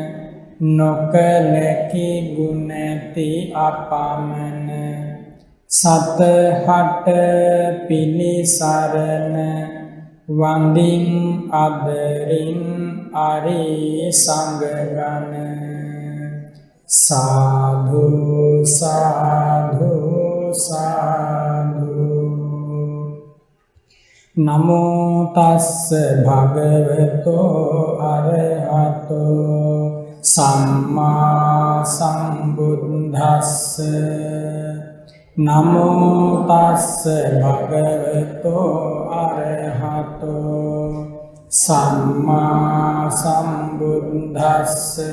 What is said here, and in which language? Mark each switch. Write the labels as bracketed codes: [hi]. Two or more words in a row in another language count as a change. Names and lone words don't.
[si] නොකලකි ගුණැති අපමණ සතහට පිළිසරණ වඳින් අදරින් අරි සංගගන [pi] සාධු සාධු සාධු නමෝ තස්ස භගවතෝ අරහතෝ සම්මා සම්බුද්දස්ස නමෝ තස්ස භගවතෝ අරහතෝ සම්මා සම්බුද්දස්ස